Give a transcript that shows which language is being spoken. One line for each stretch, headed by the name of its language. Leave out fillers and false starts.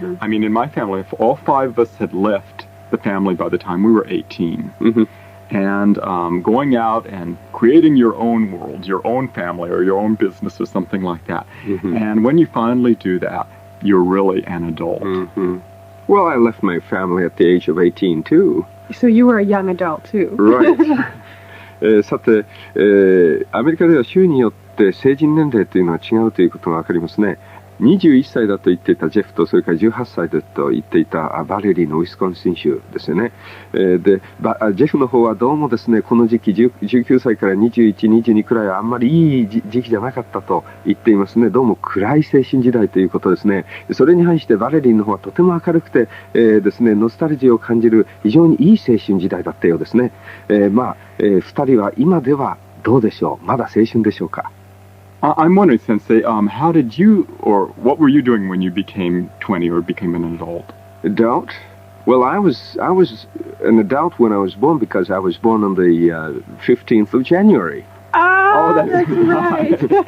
English: I mean, in my family, if all five of us had left the family by the time we were 18, and going out and creating your own world, your own family, or your own business, or something like that. And when you finally do that, you're really an adult. Well, I left my family at the age of 18, too. So you were a young adult, too. Right.
Japanese: さて、アメリカでは州によって成人年齢というのは違うということがわかりますね。 21歳だと言っていたジェフと、それから18歳だと言っていたバレリーのウィスコンシン州ですよね。で、ジェフの方はどうもですね、この時期19歳から21、22くらいはあんまりいい時期じゃなかったと言っていますね。どうも暗い青春時代ということですね。それに反してバレリーの方はとても明るくて、ですね、ノスタルジーを感じる非常にいい青春時代だったようですね。 2人は今ではどうでしょう。まだ青春でしょうか。
English: I'm wondering, Sensei, how did you, or what were you doing when you became 20 or became an adult? Adult? Well, I was an adult when I was born because I was born on the 15th of January. Oh, that's right.